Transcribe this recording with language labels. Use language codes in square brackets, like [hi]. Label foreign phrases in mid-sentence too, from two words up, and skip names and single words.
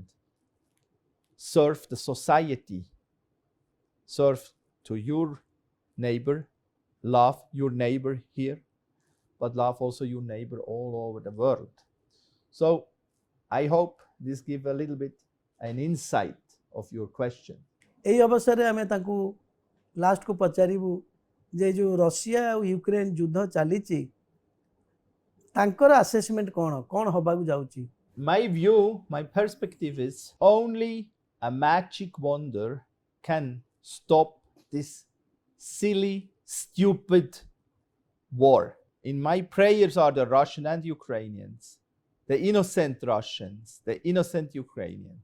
[en] Serve the society. Serve to your neighbor. Love your neighbor here, but love also your neighbor all over the world. So I hope this gives a little bit an insight of your question. [or] ଏଇ ଅବସରେ ଆମି তাଙ୍କୁ লাস্টକୁ ପଚାରିବୁ ଯେ ଯେଉଁ ରଷିଆ ଆଉ ୟୁକ୍ରେନ ଯୁଦ୍ଧ ଚାଲିଛି ତାଙ୍କର ଆସେସମେଣ୍ଟ କ'ଣ ହେବାକୁ ଯାଉଛି? [en] My view, my perspective is only a magic wonder can stop this silly, stupid war. In my prayers are the Russian and Ukrainians, the innocent Russians, the innocent Ukrainians.